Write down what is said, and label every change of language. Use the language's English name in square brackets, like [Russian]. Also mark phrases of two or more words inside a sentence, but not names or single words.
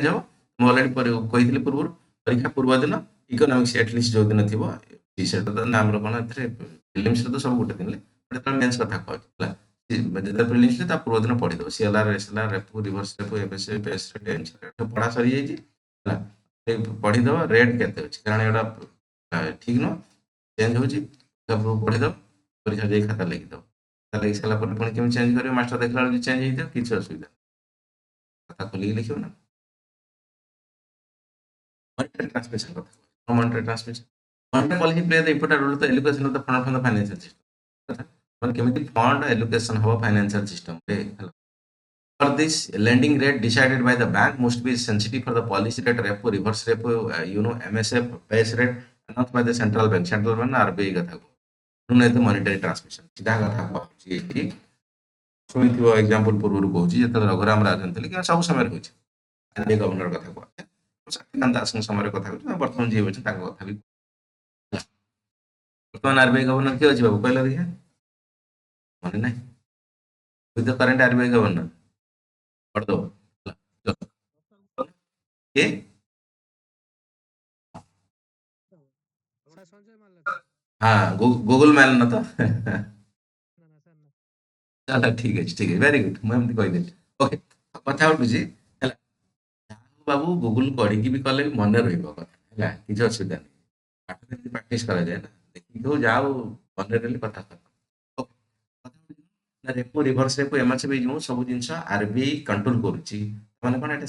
[Odia] ହବ ମୁଁ ଅଲରେଡି କହିଥିଲି ପୂର୍ବରୁ ପରୀକ୍ଷା ପୂର୍ବ ଦିନ [English] economics at least [Odia] ଯୋଉ ଦିନ ଥିବ ସେଟା ତ ନା ଆମର କଣ ଏଥିରେ ପ୍ରିଲିମ୍ସରେ ତ ସବୁ ଗୋଟେ ଦିନ ଯେତେବେଳେ ମେନ୍ସ କଥା କହୁଛି ହେଲା ଯେତେବେଳେ ପ୍ରିଲିମ୍ସରେ ତା ପୂର୍ବ ଦିନ ପଢିଦବ [English] CLR SLR repo reverse repo ABC base rate [Odia] ପଢା ସରିଯାଇଛି ହେଲା ପଢିଦବ ରେଟ୍ କେତେ ଅଛି କାରଣ ଏଗୁଡ଼ା ଠିକ ନୁହଁ ଚେଞ୍ଜ ହଉଛି ତାକୁ ପଢିଦବ ପରୀକ୍ଷା ଦେଇ ଖାତା ଲେଖିଦବ ଖାତା ଲେଖି ସାରିଲା ପରେ ପୁଣି କେମିତି ଚେଞ୍ଜ କରିବ ମାଷ୍ଟର ଦେଖିଲା ବେଳକୁ ଚେଞ୍ଜ ହେଇଥିବ କିଛି ଅସୁବିଧା ନାହିଁ। ଖାତା ଖୋଲିକି ଲେଖିବ ନା [English] monetary transmission କଥା monetary transmission monetary policy play the important role in the allocation of the fund from the financial system [Odia] କଥା ମାନେ କେମିତି [English] ଫଣ୍ଡ allocation [Odia] ହବ ଫାଇନାନ୍ସିଆଲ ସିଷ୍ଟମରେ ହେଲା [English] for this lending rate decided by the bank must be sensitive for the policy rate repo reverse repo MSF base rate announced by the central bank RBI [Odia] କଥା ନୁହେଁ ତ [English] monetary [Odia] transmission ସିଧା କଥା କହୁଛି ଏଠି ଶୁଣିଥିବ ଏକ୍ସାମ୍ପଲ ପୂର୍ବରୁ କହୁଛି ଯେତେବେଳେ ରଘୁରାମ ରାଜନ ଥିଲେ କିମ୍ବା ସବୁ ସମୟରେ କହୁଛି [English] RBI governor [Odia] କଥା କୁହାଯାଏ ଶକ୍ତିକାନ୍ତ ଦାସଙ୍କ ସମୟରେ କଥା କହୁଛି ବର୍ତ୍ତମାନ ଯିଏ ଅଛି ତାଙ୍କ କଥା ବି ବର୍ତ୍ତମାନ [English] RBI governor [Odia] କିଏ ଅଛି ବାବୁ କହିଲେ ଦେଖିଆ ମନେ ନାହିଁ [English] with the current RBI governor [Odia] କରିଦବ କିଏ [Hindi] थोड़ा संजय मालत। [Odia] ହଁ [English] Google man [Odia] ତ [Hindi] ना ना सर ना। [Odia] ଚାଲ ଠିକ ଅଛି [English] very good [Odia] ମୁଁ ଏମିତି କହିଦେଲି ଓକେ କଥା ଉଠୁଛି ହେଲା ବାବୁ ଗୁଗୁଲ କରିକି ବି କଲେ ବି ମନେ ରହିବ କଥା ହେଲା କିଛି ଅସୁବିଧା ନାହିଁ ପାଠ ଯେମିତି ପ୍ରାକ୍ଟିସ କରାଯାଏ ନା ଦେଖିକି ହଉ ଯାହା ହଉ ମନେ ରହିଲେ କଥା [English] repo reverse repo [Odia] ଏମାସେ ବି ଯେଉଁ ସବୁ ଜିନିଷ ଆରବିଆଇ କଣ୍ଟ୍ରୋଲ କରୁଛି ମାନେ କଣ ଏଟା